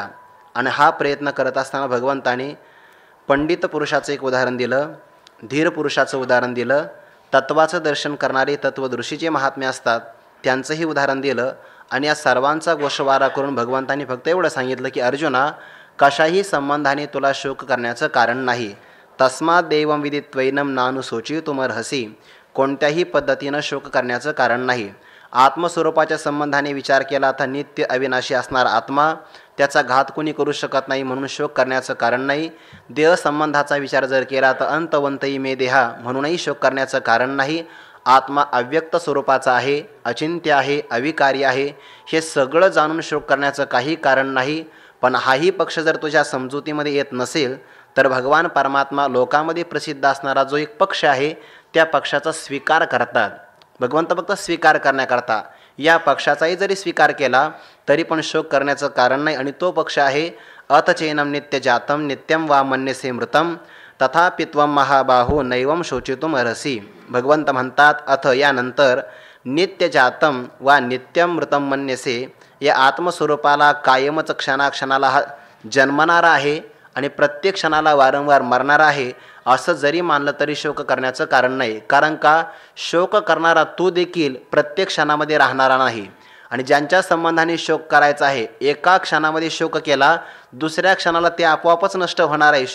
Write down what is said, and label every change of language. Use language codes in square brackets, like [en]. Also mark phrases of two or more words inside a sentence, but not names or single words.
[mr] आणि हा प्रयत्न करत असताना भगवंताने पंडित पुरुषाचं एक उदाहरण दिलं, धीर पुरुषाचं उदाहरण दिलं, तत्वाचं दर्शन करणारे तत्वदृशीचे महात्मे असतात त्यांचंही उदाहरण दिलं. आणि या सर्वांचा गोषवारा करून भगवंतांनी फक्त एवढं सांगितलं की अर्जुना, कशाही संबंधाने तुला शोक करण्याचं कारण नाही. [sa] तस्मात देवं विदित्वैनम नानुशोचितुमर्हसि. [mr] कोणत्याही पद्धतीनं शोक करण्याचं कारण नाही. आत्मस्वरूपाच्या संबंधाने विचार केला तर नित्य अविनाशी असणारा आत्मा, त्याचा घात कोणी करू शकत नाही म्हणून शोक करण्याचं कारण नाही. देह संबंधाचा विचार जर केला तर [sa] अंतवंतई मे देहा [mr] म्हणूनही शोक करण्याचं कारण नाही. आत्मा अव्यक्त स्वरूपाचा आहे, अचिंत्य आहे, अविकारी आहे, हे सगळं जाणून शोक करण्याचं काही कारण नाही. पण हाही पक्ष जर तुझ्या समजुतीमध्ये येत नसेल तर भगवान परमात्मा लोकांमध्ये प्रसिद्ध असणारा जो एक पक्ष आहे त्या पक्षाचा स्वीकार करतात. भगवंत फक्त स्वीकार करण्याकरता या पक्षाचाही जरी स्वीकार केला तरी पण शोक करण्याचं कारण नाही. आणि तो पक्ष आहे [sa] अतचैनम नित्य जातम नित्यम वा मन्यसे मृतम तथापि त्वं महाबाहो नैवम शोचितुम अर्हसि. [mr] भगवंत म्हणतात अथ यानंतर [sa] नित्य जातम वा नित्यम मृतम मन्यसे, [mr] या आत्मस्वरूपाला कायमच क्षणाक्षणाला हा जन्मणारा आहे आणि प्रत्येक क्षणाला वारंवार मरणारा आहे असं जरी मानलं तरी शोक करण्याचं कारण नाही. कारण का, शोक करणारा तो देखील प्रत्येक क्षणामध्ये राहणारा नाही. आणि ज्यांच्या संबंधाने शोक करायचा आहे, एका क्षणामध्ये शोक केला दुसऱ्या क्षणाला ते आपोआपच नष्ट होणार आहे.